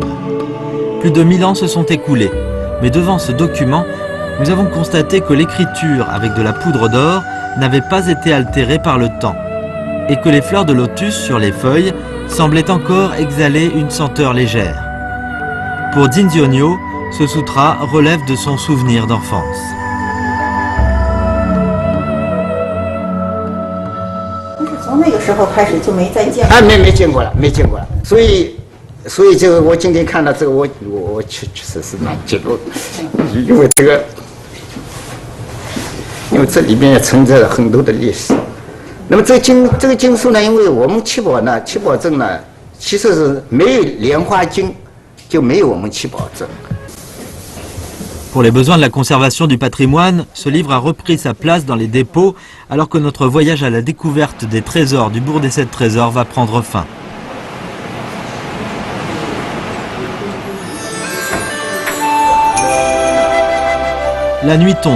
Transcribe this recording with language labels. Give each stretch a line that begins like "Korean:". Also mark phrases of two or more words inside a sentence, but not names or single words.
French: Plus de 1000 ans se sont écoulés, mais devant ce document, nous avons constaté que l'écriture avec de la poudre d'or n'avait pas été altérée par le temps et que les fleurs de lotus sur les feuilles semblaient encore exhaler une senteur légère. Pour Zinzionyo, ce sutra relève de son souvenir d'enfance.
Chinese: Ah, 没见过了，所以这个我今天看到这个，我确实是蛮激动的，因为这里面也存在了很多的历史。那么这个经书呢，因为我们七宝镇呢，其实是没有莲花经，就没有我们七宝镇。
French: Pour les besoins de la conservation du patrimoine, ce livre a repris sa place dans les dépôts alors que notre voyage à la découverte des trésors du bourg des 7 trésors va prendre fin. La nuit tombe.